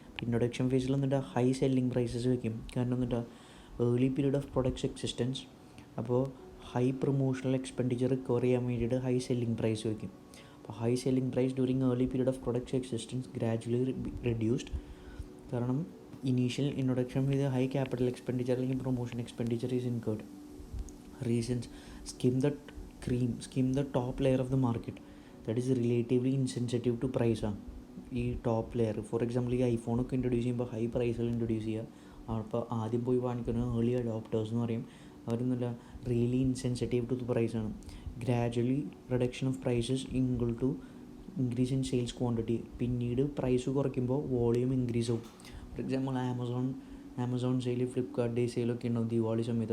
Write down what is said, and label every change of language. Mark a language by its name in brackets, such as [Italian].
[Malayalam] Introduction ഫേസിൽ വന്നിട്ട് high selling prices വയ്ക്കും. കാരണം എന്നിട്ട് [English] Early period of products existence. [Malayalam] അപ്പോൾ ഹൈ പ്രൊമോഷണൽ എക്സ്പെൻഡിച്ചർ റിക്കവർ ചെയ്യാൻ വേണ്ടിയിട്ട് ഹൈ സെല്ലിംഗ് പ്രൈസ് വയ്ക്കും. [English] അപ്പോൾ high selling price during early period of products existence gradually reduced. കാരണം initial introduction with a high capital expenditure like promotion expenditure is incurred. Reasons: skim the top layer of the market that is relatively insensitive to price. [Malayalam] ഈ top layer, for example ഈ ഐഫോണൊക്കെ introduce ചെയ്യുമ്പോൾ high പ്രൈസിൽ introduce ചെയ്യുക, അപ്പോൾ ആദ്യം പോയി വാങ്ങിക്കുന്ന early adopters എന്ന് പറയും. അവരൊന്നുമില്ല, [English] really insensitive to the [Malayalam] പ്രൈസാണ്. [English] Gradually reduction of prices equal to increase in sales quantity. [Malayalam] പിന്നീട് പ്രൈസ് കുറയ്ക്കുമ്പോൾ വോളിയം ഇൻക്രീസ് ആവും. For example Amazon sale, Flipkart day സെയിലൊക്കെ ഉണ്ടാവും ദിവാളി സമയത്ത്.